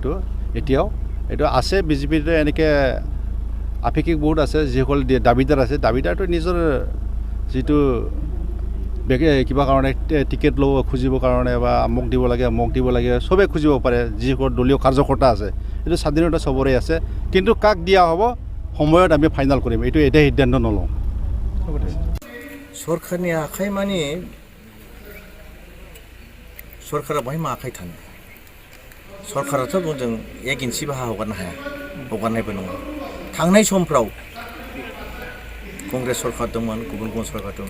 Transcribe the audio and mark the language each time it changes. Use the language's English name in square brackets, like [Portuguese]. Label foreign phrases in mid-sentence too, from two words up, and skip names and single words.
[Assamese] এতিয়াও এইটো আছে বিজেপিৰ এনেকৈ আপেক্ষিক বহুত আছে, যিসকল দাবীদাৰ আছে, দাবীদাৰটো নিজৰ যিটো কিবা কাৰণে টিকেট ল'ব খুজিবৰ কাৰণে বা মোক দিব লাগে চবেই খুজিব পাৰে। যিসকল দলীয় কাৰ্যকৰ্তা আছে, এইটো স্বাধীনতা চবৰে আছে, কিন্তু কাক দিয়া হ'ব সময়ত আমি ফাইনেল কৰিম, এইটো এতিয়া সিদ্ধান্ত নলওঁ। [Bodo] सरकारनि आखाइ माने सरकारा बाहाय मा आखाइ थानो? सरकाराथ' बुंदों 1 इन्सिबो हा हगारनो हाया, हगारनायबो नङा। थांनाय समफ्राव कंग्रेस सरकार दंमोन, गुबुन सरकार दं।